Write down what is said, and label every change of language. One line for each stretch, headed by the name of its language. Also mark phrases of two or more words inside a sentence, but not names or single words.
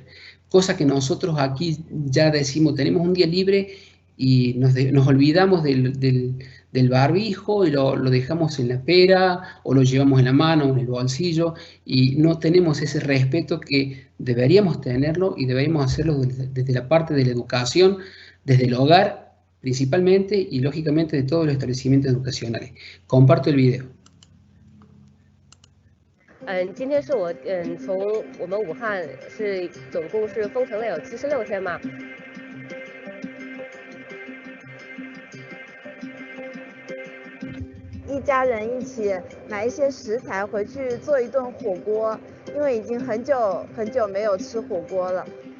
Spanish: Cosa que nosotros aquí ya decimos, tenemos un día libre y nos olvidamos del barbijo y lo dejamos en la pera o lo llevamos en la mano o en el bolsillo, y no tenemos ese respeto que deberíamos tenerlo, y deberíamos hacerlo desde la parte de la educación, desde el hogar principalmente, y lógicamente de todos los establecimientos educacionales. Comparto el video.
Chinese: 今天是我从我们武汉是总共是封城了有76天嘛。一家人一起买一些食材回去做一顿火锅，因为已经很久很久没有吃火锅了。